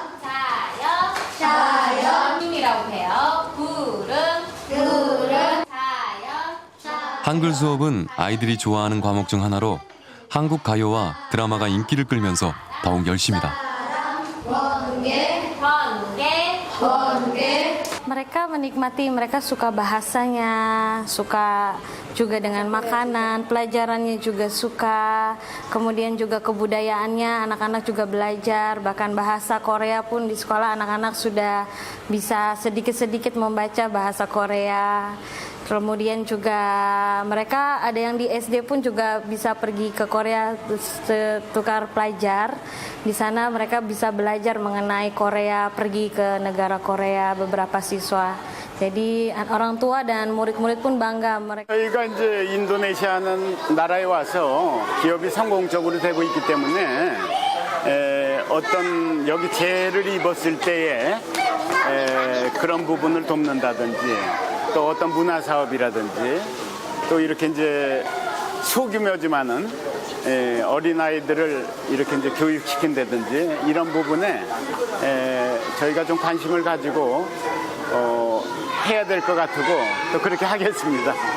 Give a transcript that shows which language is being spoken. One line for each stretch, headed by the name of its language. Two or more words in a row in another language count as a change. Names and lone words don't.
Korean: 한글 수업은 아이들이 좋아하는 과목 중 하나로 한국 가요와 드라마가 인기를 끌면서 더욱 열심이다.
Indonesian: Mereka menikmati, mereka suka bahasanya, suka juga dengan makanan, pelajarannya juga suka, kemudian juga kebudayaannya, anak-anak juga belajar, bahkan bahasa Korea pun di sekolah anak-anak sudah bisa sedikit-sedikit membaca bahasa Korea. Kemudian juga mereka ada yang di SD pun juga bisa pergi ke Korea tukar pelajar. Di sana mereka bisa belajar mengenai Korea, pergi ke negara Korea beberapa siswa. Jadi orang tua dan murid-murid pun bangga.
Korean: 저희가 이제 인도네시아는 나라에 와서 기업이 성공적으로 되고 있기 때문에 어떤 여기 재해를 입었을 때에 그런 부분을 돕는다든지 또 어떤 문화 사업이라든지 또 이렇게 이제 소규모지만은 어린아이들을 이렇게 이제 교육시킨다든지 이런 부분에 저희가 좀 관심을 가지고 해야 될 것 같고 또 그렇게 하겠습니다.